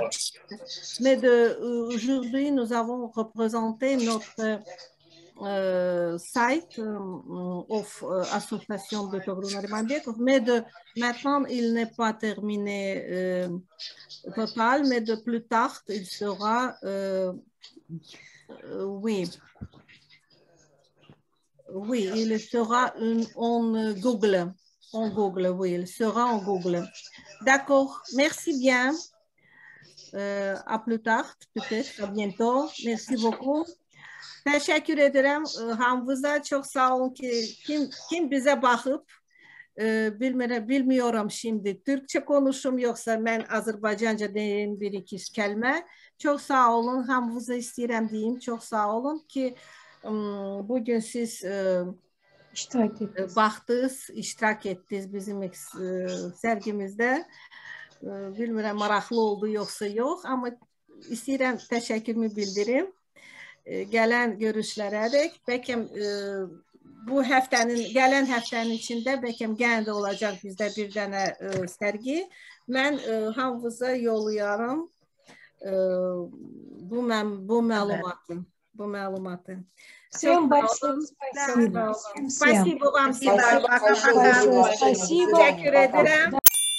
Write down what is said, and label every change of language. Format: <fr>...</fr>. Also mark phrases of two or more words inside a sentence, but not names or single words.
<fr>Mais aujourd'hui nous avons représenté notre</fr> <en>site of</en> <fr>association de Togrul Narimanbekov, mais maintenant il n'est pas terminé total, mais de plus tard il sera oui, il sera en Google, oui, il sera en Google. D'accord, merci bien, à plus tard, peut-être, à bientôt, merci beaucoup.</fr> <tr>Teşekkür ederim Hamza, çok sağ olun ki kim bize bakıp bilmiyorum şimdi Türkçe konuşum yoksa ben Azerbaycanca diyeyim bir iki kelime. Çok sağ olun Hamza isteyirəm diyeyim, çok sağ olun ki bugün siz baktınız, iştirak ettiniz bizim sergimizde.</tr> <az>Bilmirəm maraqlı oldu</az> <tr>yoksa yok ama</tr> <az>istəyirəm təşəkkürümü bildirim. Gələn görüşlərə dək, bəlkə bu həftənin, gələn həftənin içində bəlkə yenə də olacaq bizdə bir dənə sərgi. Mən hamınıza yollayarım bu məlumatı.</az> <ru>Всем большое спасибо. Спасибо вам всем. Спасибо.</ru> <tr>Teşekkür ederim.</tr>